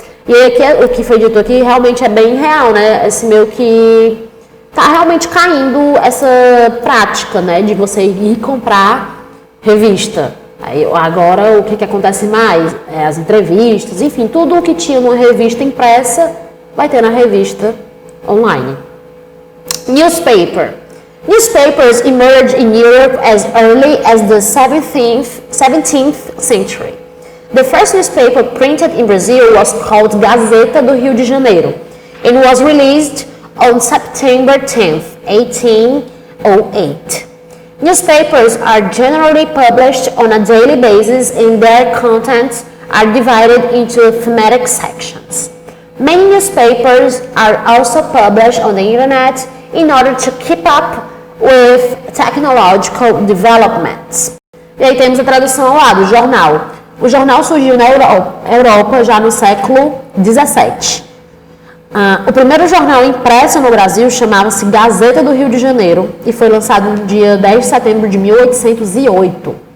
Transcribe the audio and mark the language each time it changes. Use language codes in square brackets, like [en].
[pt] E aqui, o que foi dito aqui realmente é bem real, né? Esse meio que tá realmente caindo essa prática, né? De você ir comprar revista. Aí, agora, o que acontece mais? As entrevistas, enfim, tudo o que tinha numa revista impressa vai ter na revista online. [en] Newspaper. Newspapers emerged in Europe as early as the 17th century. The first newspaper printed in Brazil was called Gazeta do Rio de Janeiro and was released on September 10th, 1808. Newspapers are generally published on a daily basis and their contents are divided into thematic sections. Many newspapers are also published on the internet in order to keep up with technological developments. [pt] E aí temos a tradução ao lado, jornal. O jornal surgiu na Europa já no século XVII. O primeiro jornal impresso no Brasil chamava-se Gazeta do Rio de Janeiro e foi lançado no dia 10 de setembro de 1808.